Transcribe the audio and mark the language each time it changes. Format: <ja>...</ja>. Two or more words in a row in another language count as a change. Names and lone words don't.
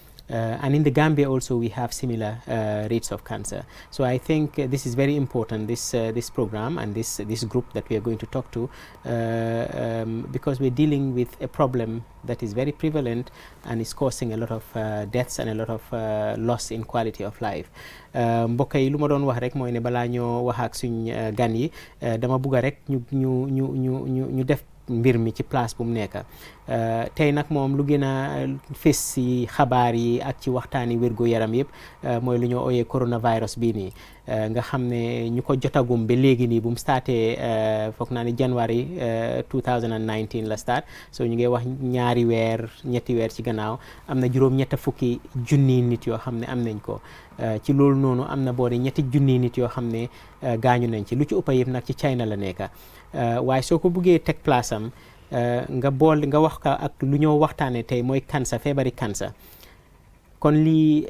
<en>And in the Gambia also we have similar rates of cancer. So I think this is very important, this program and this group that we are going to talk to, because we're dealing with a problem that is very prevalent and is causing a lot of deaths and a lot of loss in quality of life.</en> <wo>mbokk yi lu ma doon wax rek mooy ne balaa ñoo wax ak suñ gan yi dama bugg rek ñu def mbir mi ci place bu mu nekk tey nag moom lu gën a fés si xabaar yi ak ci waxtaani wérgu yaram yëpp mooy lu ñoo ooyee coronavirus bii nii nga xam ne ñu ko jotagum ba léegi nii bu mu starté foog naa ne January 2019 la start so ñu ngi wax ñaari weer ñetti weer ci gannaaw am na juróom-ñetta fukki junni nit yoo xam ne am nañ ko ci loolu noonu am na boori ñetti junni nit yoo xam ne gaañu nañ ci lu ci ëpp yëpp nag ci China la nekk waaye soo ko buggee teg place am nga wax ka ak lu ñoo waxtaane tey mooy cancer feebari cancer kon lii</wo>